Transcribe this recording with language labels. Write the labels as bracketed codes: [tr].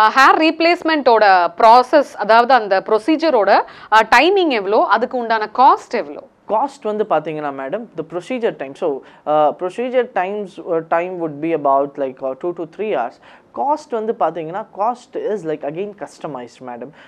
[ta] Hair ரீப்ளேஸ்மெண்ட்டோட process, அதாவது அந்த ப்ரொசீஜரோட timing எவ்வளோ, அதுக்கு உண்டான காஸ்ட் எவ்வளோ? காஸ்ட் வந்து பார்த்தீங்கன்னா madam [en] the procedure time, so procedure time would be about like 2 to 3 hours. Cost [ta] வந்து பார்த்தீங்கன்னா [en] Cost is like again customised madam.